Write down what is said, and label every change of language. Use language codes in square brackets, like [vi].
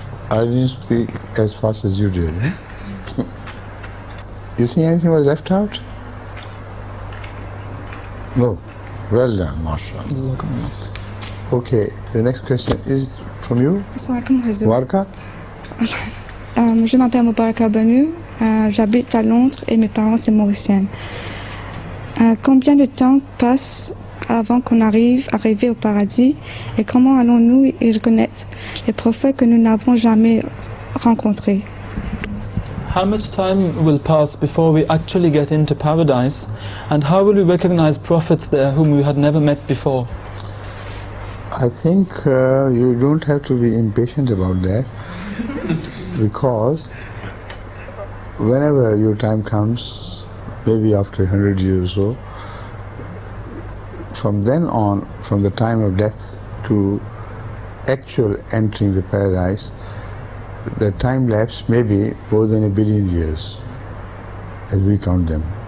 [en] I didn't speak as fast as you did. You think anything was left out? No. Well done, mashallah. Okay, the next question is from you. Warka? [fr] Je m'appelle Moubaraka Banu, j'habite à Londres et mes parents sont mauriciens. Combien de temps passe avant qu'on arrive au paradis, et comment allons-nous y reconnaître les prophètes que nous n'avons jamais rencontrer? [en] How much time will pass before we actually get into paradise, and how will we recognize prophets there whom we had never met before? I think you don't have to be impatient about that, because whenever your time comes, maybe after 100 years or so, from then on, from the time of death to actual entering the paradise, the time lapse may be more than 1 billion years, as we count them.